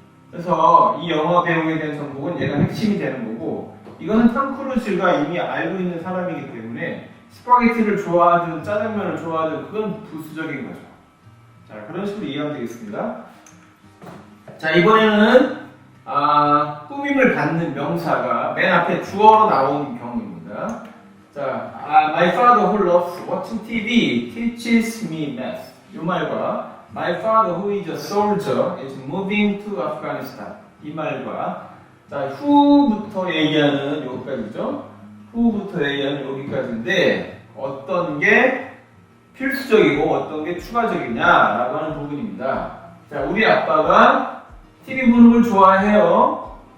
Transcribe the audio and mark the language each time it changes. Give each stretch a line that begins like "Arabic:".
Korean: 그래서 이 영화 배우에 대한 정보는 얘가 핵심이 되는 거고, 이거는 톰 크루즈가 이미 알고 있는 사람이기 때문에 스파게티를 좋아하든 짜장면을 좋아하든 그건 부수적인 거죠. 자, 그런 식으로 이해하면 되겠습니다. 자, 이번에는 꾸밈을 받는 명사가 맨 앞에 주어로 나오는 경우입니다. 자,
English: 자, my father who loves watching TV teaches me math.
Korean: 이 말과
English: my father who is a soldier is moving to Afghanistan.
Korean: 이 말과 자, who부터 얘기하는 여기까지죠. who부터 얘기하는 여기까지인데 어떤 게 필수적이고 어떤 게 추가적이냐라고 하는 부분입니다. 자, 우리 아빠가 TV 보는 걸 좋아해요.